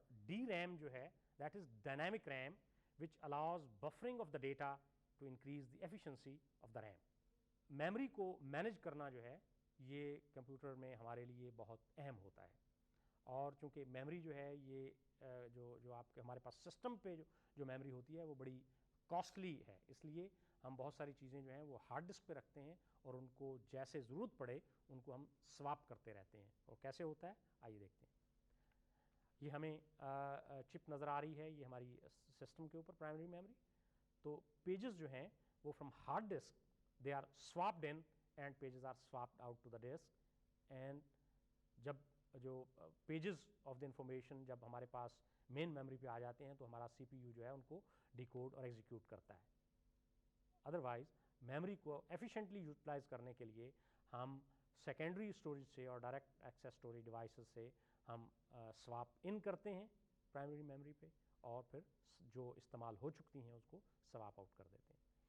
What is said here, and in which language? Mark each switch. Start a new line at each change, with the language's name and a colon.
English: DRAM
Urdu: جو ہے
English: that is dynamic RAM, which allows buffering of the data to increase the efficiency of the RAM.
Urdu: Memory کو manage کرنا جو ہے یہ کمپیوٹر میں ہمارے لیے بہت اہم ہوتا ہے. اور چونکہ میموری جو ہے یہ جو آپ کے ہمارے پاس سسٹم پہ جو میموری ہوتی ہے وہ بڑی کاسٹلی ہے, اس لیے ہم بہت ساری چیزیں جو ہیں وہ ہارڈ ڈسک پہ رکھتے ہیں اور ان کو جیسے ضرورت پڑے ان کو ہم سواپ کرتے رہتے ہیں. اور کیسے ہوتا ہے آئیے دیکھتے ہیں. یہ ہمیں چپ نظر آ رہی ہے, یہ ہماری سسٹم کے اوپر پرائمری میموری. تو پیجز جو ہیں وہ from hard disk
English: they are swapped in and pages are swapped out to the disk.
Urdu: And جب جو پیجز آف دا انفارمیشن جب ہمارے پاس مین میموری پہ آ جاتے ہیں تو ہمارا CPU جو ہے ان کو ڈیکوڈ اور ایگزیکیوٹ کرتا ہے. ادروائز میموری کو ایفیشینٹلی یوٹیلائز کرنے کے لیے ہم سیکنڈری اسٹوریج سے اور ڈائریکٹ ایکسیس اسٹوریج ڈیوائسز سے ہم سواپ ان کرتے ہیں پرائمری میموری پہ, اور پھر جو استعمال ہو چکتی ہیں اس کو سواپ آؤٹ کر دیتے ہیں.